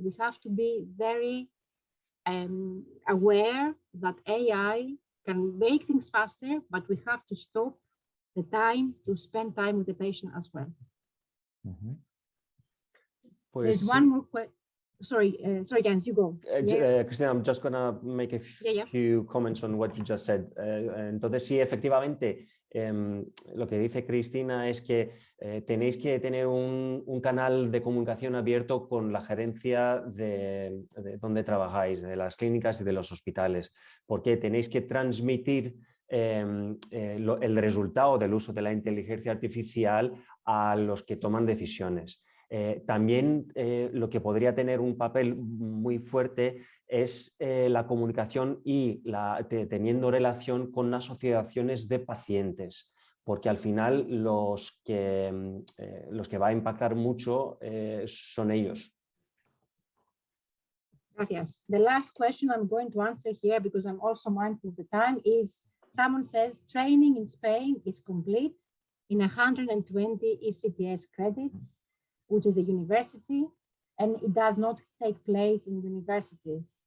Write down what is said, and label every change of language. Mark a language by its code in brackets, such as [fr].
[en] We have to be very aware that AI can make things faster, but we have to stop the time to spend time with the patient as well. There's one more question. Sorry, Jens, you go. Cristina, I'm just gonna make a few comments on what you just said. [es] Entonces, sí, efectivamente, lo que dice Cristina es que tenéis que tener un canal de comunicación abierto con la gerencia de donde trabajáis, de las clínicas y de los hospitales, porque tenéis que transmitir el resultado del uso de la inteligencia artificial a los que toman decisiones. También lo que podría tener un papel muy fuerte es la comunicación y teniendo relación con asociaciones de pacientes, porque al final los que va a impactar mucho son ellos. Gracias. [en] The last question I'm going to answer here, because I'm also mindful of the time, is someone says training in Spain is complete in 120 ECTS credits, which is the university, and it does not take place in universities.